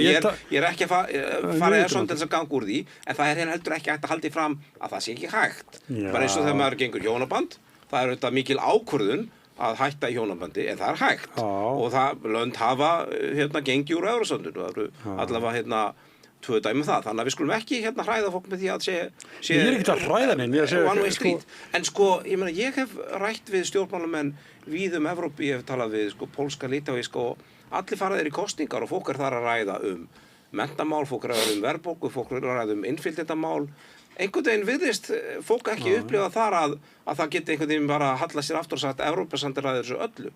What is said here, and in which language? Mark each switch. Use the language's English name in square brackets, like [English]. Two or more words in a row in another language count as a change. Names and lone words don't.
[Icelandic] Ég er ekki að fara í Evrópusambandið til að ganga úr því, en það er heldur ekki hægt að halda fram að það sé ekki hægt. Bara eins og þegar maður gengur hjónaband, það er auðvitað mikil ákvörðun að hætta í hjónabandi, en það er hægt. Og lönd hafa gengið úr Evrópusambandinu. Það eru allavega 2 dæmi það. Þannig að við skulum ekki hræða fólk með því að sé ég er ekki að hræða neinn. [English] One way street. [Icelandic] En ég hef rætt við stjórnmálamenn víð Evrópu, ég hef talað við pólska, litáíska og allir fara þeir í kosningar og fólk er þar að ræða menntamál, fólk er að ræða verðbólgu, fólk er að ræða innflytjendamál. Einhvern veginn virðist fólk ekki upplifa þar að það geti einhvern veginn bara að halla sér aftur og sagt að Evrópusambandið ræður þessu öllu.